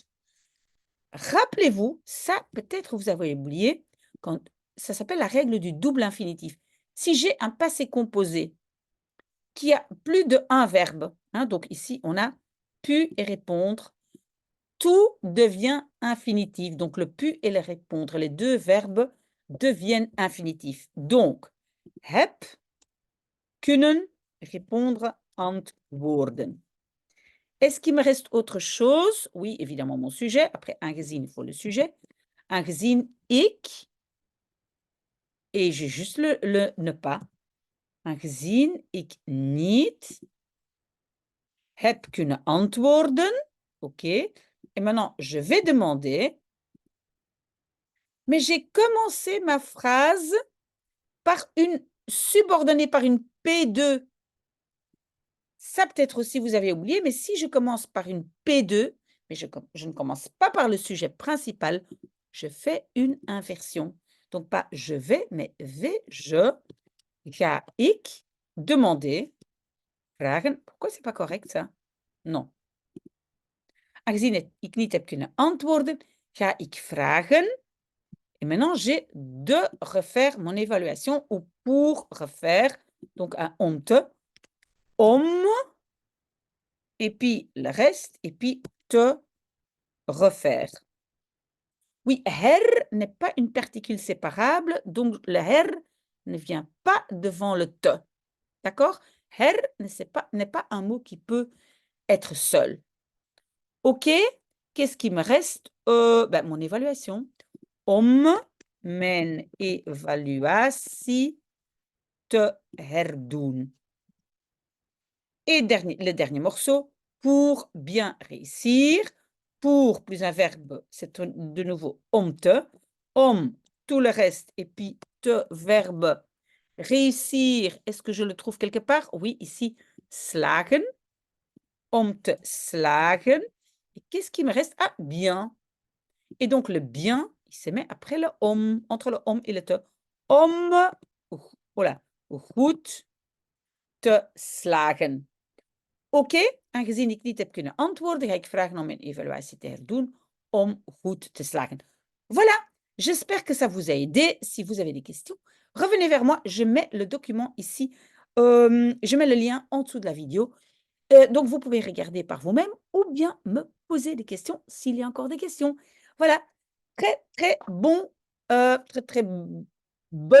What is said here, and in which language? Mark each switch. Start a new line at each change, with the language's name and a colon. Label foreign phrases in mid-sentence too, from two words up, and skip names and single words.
French: Rappelez-vous, ça, peut-être vous avez oublié, quand, ça s'appelle la règle du double infinitif. Si j'ai un passé composé qui a plus de un verbe, hein, donc ici, on a pu et répondre, tout devient infinitif. Donc, le pu et le répondre, les deux verbes deviennent infinitifs. Donc,
Dutch: heb, kunnen,
French: répondre, antwoorden. Est-ce qu'il me reste autre chose? Oui, évidemment, mon sujet. Après aangezien, il faut le sujet.
Dutch: Aangezien ik,
French: et j'ai juste le ne pas.
Dutch: Aangezien ik niet heb kunnen antwoorden.
French: OK. Et maintenant, je vais demander, mais j'ai commencé ma phrase par une subordonnée par une P2. Ça, peut-être aussi, vous avez oublié, mais si je commence par une P2, mais je ne commence pas par le sujet principal, je fais une inversion. Donc, pas je vais, mais vais-je,
Dutch: ga ik
French: demander, vragen. Pourquoi c'est pas correct, ça? Non.
Dutch: Aangezien ik niet heb kunnen antwoorden, ga ik vragen.
French: Et maintenant, j'ai de refaire mon évaluation ou pour refaire, donc un onte, om, et puis le reste, et puis te refaire. Oui, her n'est pas une particule séparable, donc le her ne vient pas devant le te. D'accord? Her n'est pas un mot qui peut être seul. OK? Qu'est-ce qui me reste? Mon évaluation.
Dutch: Om mijn evaluatie te herdoen.
French: Et le dernier morceau, pour bien réussir. Pour plus un verbe, c'est de nouveau om te.
Dutch: Om,
French: tout le reste, et puis te, verbe. Réussir, est-ce que je le trouve quelque part? Oui, ici,
Dutch: slagen. Om te slagen.
French: Et qu'est-ce qui me reste? Ah, bien. Et donc, le bien, il se met après le om, entre le om et le te.
Dutch: Om, voilà, goed te slagen. OK, aangezien ik niet heb kunnen antwoorden, ga ik vragen om mijn evaluatie te herdoen om goed te slagen.
French: Voilà, j'espère que ça vous a aidé. Si vous avez des questions, revenez vers moi. Je mets le document ici. Je mets le lien en dessous de la vidéo. Donc, vous pouvez regarder par vous-même ou bien me poser des questions s'il y a encore des questions. Voilà, très, très bon, très, très bonne journée.